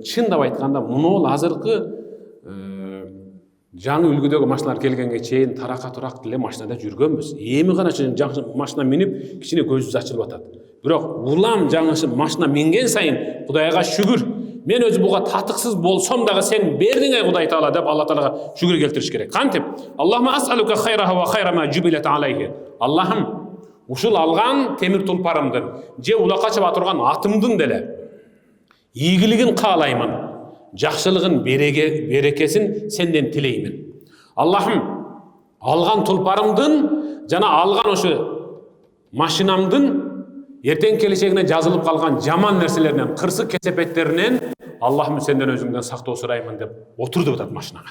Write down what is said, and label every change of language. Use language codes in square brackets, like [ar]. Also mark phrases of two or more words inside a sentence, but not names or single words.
[ky] Чындап айтканда, муну азыркы жаңы үлгүдөгү машиналар келгенге чейин тарака турак деле машинада жүргөнбүз. Эми гана жаңы машина минип, кичине көзүбүз ачылып атат. Бирок улам жаңы машина минген сайын Кудайга шүгүр. Мен өзү буга татыксыз болсом дагы сен бердиң ай Кудай Таала деп Алла Таалага шүгүр келтириш керек. Кантип? [ar] اللهم أسألك خيرها وخير ما جبلت عليه. [ky] Аллахым, ушул алган темир тулпарымдын же улакка чаба турган атымдын деле ийгилигин каалаймын, жакшылыгын, берекесин сенден тилеймин. Аллахым, алган тулпарымдын жана алган ошо машинамдын эртең келечегине жазылып калган жаман нерселеринен, кырсык кесепеттеринен Аллахым сенден өзүңдөн сактоо сураймын деп отурду атат машинага.